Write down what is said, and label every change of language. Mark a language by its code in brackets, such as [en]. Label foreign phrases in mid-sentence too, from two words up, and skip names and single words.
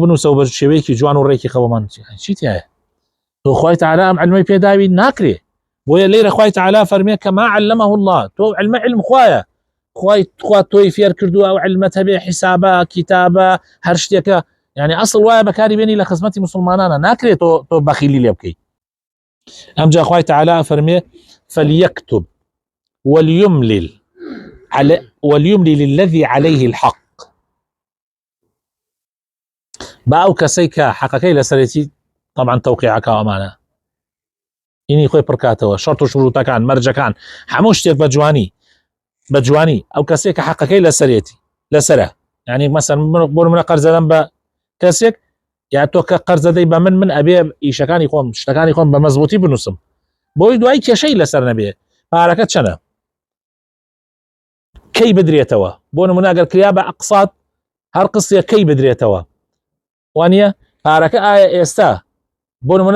[ckb] بنووسە و بە شێوەیەکی جوان و ڕێکی خەوەمان چیت هەیە تۆ خوای تەعالا ئەم علمەی پێداوی ناکرێ بۆیە لێرە خوای تەعالا فەرمێ [ar] کەما علمه الله [ckb] تۆ علم خوایە خوا تۆی فێر کردووە ئەو علمەت هەبێ حیسابە کتابە هەر شتێکە يعني ئەسڵ وایە بەکاری بێنی لە خزمەتی مسلمانانە ناکرێت تۆ بەخیلی لێ بکەیت ئەمجا خوای تەعالا فەرمێ فليكتب [ar] وليملل الذي عليه الحق [ckb] با ئەو کەسەی کە حەقەکەی لەسەرێتی طبعا تەوقیعەکە ئەمانە ئینی خۆی پڕکاتەوە شەرت و شروتەکان مەرجەکان هەموو شتێک بە جوانی ئەو کەسێک کە حەقەکەی لەسەرە [ar] يعني مثلا [ckb] بۆ منە قەرزەدەم بە کەسێک یا تۆ کە قەرزەدەی بە من ئەبێ ئیشەکانی خۆم شتەکانی خۆم بە مەزبوطی بنووسم بۆی دوای کێشەی لەسەر نەبێ پارەکە چەنە کەی بدرێتەوە بۆ نمونە ئەگەر کریا بە ئەقساط هەر قسێک کەی بدرێتەوە وانە پارەکە ئایا ئێستا بۆ نمونە